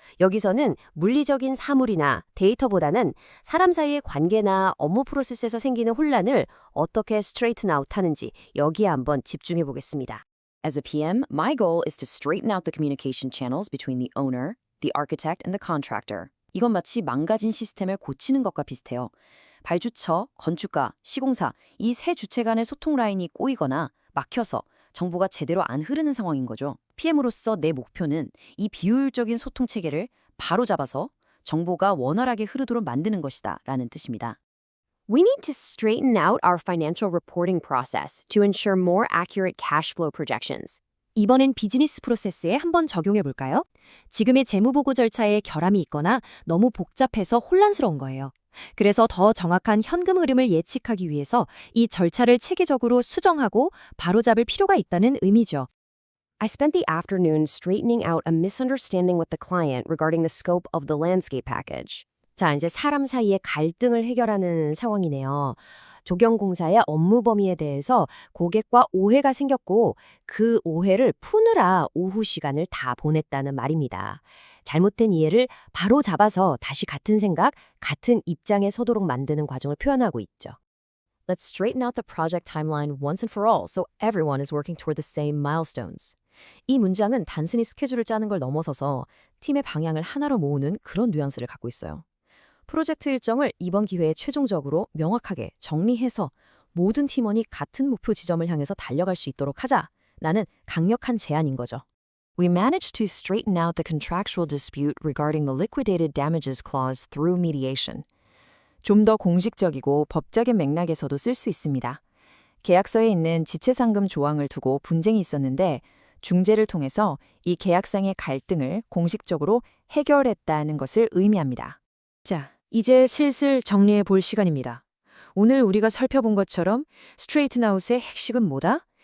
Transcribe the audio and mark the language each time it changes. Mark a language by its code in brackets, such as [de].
[ko] 여기서는 물리적인 사물이나 데이터보다는 사람 사이의 관계나 업무 프로세스에서 생기는 혼란을 어떻게 스트레이튼 아웃 하는지 여기에 한번 집중해 보겠습니다. [en] As a PM, my goal is to straighten out the communication channels between the owner, the architect, and the contractor. [ko] 이건 마치 망가진 시스템을 고치는 것과 비슷해요. 발주처, 건축가, 시공사 이 세 주체 간의 소통 라인이 꼬이거나 막혀서 정보가 제대로 안 흐르는 상황인 거죠. PM으로서 내 목표는 이 비효율적인 소통 체계를 바로 잡아서 정보가 원활하게 흐르도록 만드는 것이다 라는 뜻입니다. [en] We need to straighten out our financial reporting process to ensure more accurate cash flow projections. [ko] 이번엔 비즈니스 프로세스에 한번 적용해 볼까요? 지금의 재무보고 절차에 결함이 있거나 너무 복잡해서 혼란스러운 거예요. 그래서 더 정확한 현금 흐름을 예측하기 위해서 이 절차를 체계적으로 수정하고 바로잡을 필요가 있다는 의미죠. [en] I spent the afternoon straightening out a misunderstanding with the client regarding the scope of the landscape package. [ko] 자, 이제 사람 사이의 갈등을 해결하는 상황이네요. 조경공사의 업무 범위에 대해서 고객과 오해가 생겼고 그 오해를 푸느라 오후 시간을 다 보냈다는 말입니다. 잘못된 이해를 바로 잡아서 다시 같은 생각, 같은 입장에 서도록 만드는 과정을 표현하고 있죠. [en] Let's straighten out the project timeline once and for all so everyone is working toward the same milestones. [ko] 이 문장은 단순히 스케줄을 짜는 걸 넘어서서 팀의 방향을 하나로 모으는 그런 뉘앙스를 갖고 있어요. 프로젝트 일정을 이번 기회에 최종적으로 명확하게 정리해서 모든 팀원이 같은 목표 지점을 향해서 달려갈 수 있도록 하자라는 강력한 제안인 거죠. [en] We managed to straighten out the contractual dispute regarding the liquidated damages clause through mediation. [ko] 좀 더 공식적이고 법적인 맥락에서도 쓸 수 있습니다. 계약서에 있는 지체상금 조항을 두고 분쟁이 있었는데 중재를 통해서 이 계약상의 갈등을 공식적으로 해결했다는 것을 의미합니다. 자, 이제 슬슬 정리해 볼 시간입니다. 오늘 우리가 살펴본 것처럼 스트레이튼 아웃의 핵심은 뭐다?